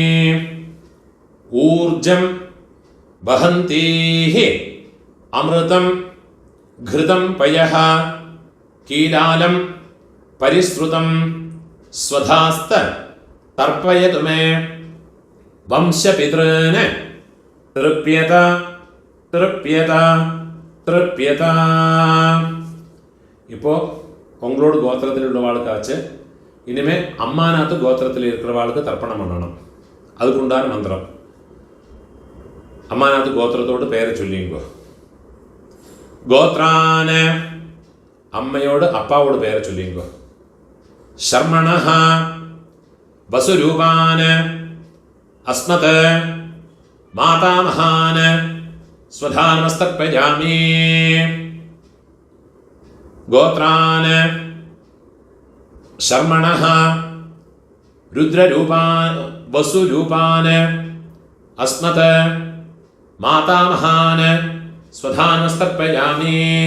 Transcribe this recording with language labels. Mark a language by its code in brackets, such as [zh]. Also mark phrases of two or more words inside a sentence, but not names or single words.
[sa] ऊर्जं वहन्तीः अमृतं घृतं पयः कीलालं परिश्रुतं स्वधास्त तर्पयतु मे. वंशपितॄन् तृप्यत तृप्यत तृप्यत. [ta] இப்போ உங்களோட கோத்திரத்தில் உள்ளவாளுக்காச்சு இனிமே அம்மாநாத்து கோத்திரத்தில் இருக்கிறவாளுக்கு தர்ப்பணம் பண்ணணும். அதுக்குண்டான மந்திரம். அம்மாநாத்து கோத்திரத்தோடு பேரை சொல்லிங்கோ. கோத்ரான அம்மையோடு அப்பாவோட பேரை சொல்லிங்கோ. [sa] शर्मणः वसुरूपान् अस्मत् मातामहान् स्वधानमस्तर्पयामि. गोत्रान् शर्मणः रुद्ररूपान् वसुरूपान् अस्मत् मातामहान् स्वधानमस्तर्पयामि.